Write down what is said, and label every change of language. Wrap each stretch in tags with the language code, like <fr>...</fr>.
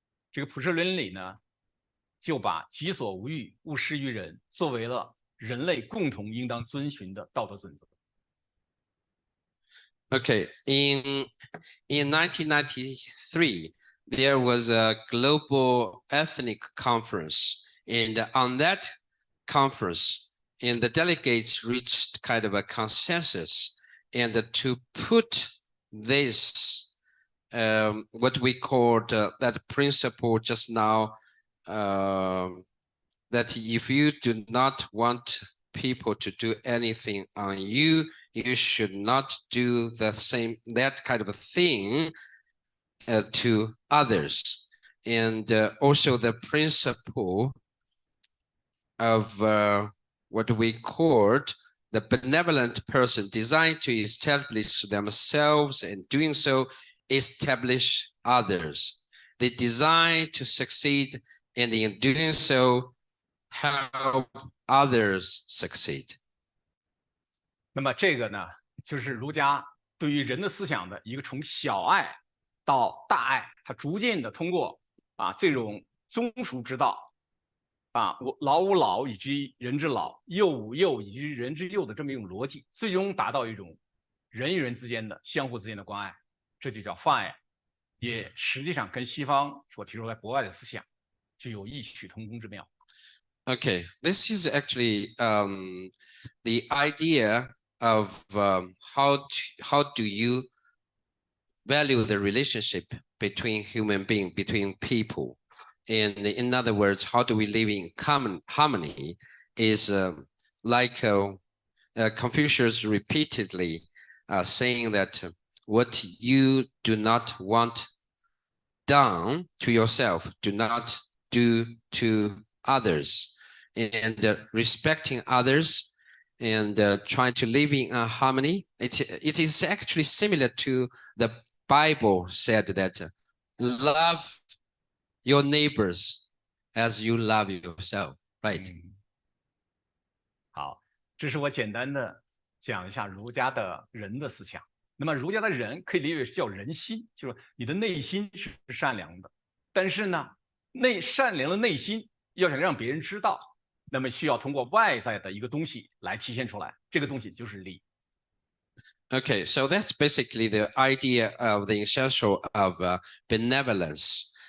<zh>这个普世伦理呢，就把己所无欲，勿施于人作为了人类共同应当遵循的道德准则。</zh> <en>Okay, in 1993, there was a global ethnic conference, and on that conference, and the delegates reached kind of a consensus, and to put this, what we called that principle just now, that if you do not want people to do anything on you, you should not do that kind of a thing to others. And also the principle of what we called the benevolent person designed to establish themselves, and doing so establish others. They design to succeed, and in doing so help others succeed.</en> <zh>那么这个呢，就是儒家对于人的思想的一个从小爱到大爱，它逐渐的通过这种忠恕之道，老吾老以及人之老，幼吾幼以及人之幼的这么一种逻辑，最终达到一种人与人之间的相互之间的关爱，这就叫泛爱，也实际上跟西方所提出来国外的思想就有异曲同工之妙。</zh> <en>Okay, this is actually the idea of how do you value the relationship between human beings, between people. And in other words, how do we live in common harmony is like Confucius repeatedly saying that what you do not want done to yourself, do not do to others. And respecting others and trying to live in harmony. It is actually similar to the Bible said that love your neighbors as you love yourself, right?</en> <zh>好，这是我简单的讲一下儒家的人的思想。那么儒家的人可以理解为叫人心，就是你的内心是善良的，但是呢，善良的内心要想让别人知道，那么需要通过外在的一个东西来体现出来，这个东西就是礼。</zh> <en>Okay, so that's basically the idea of the essential of benevolence.</en>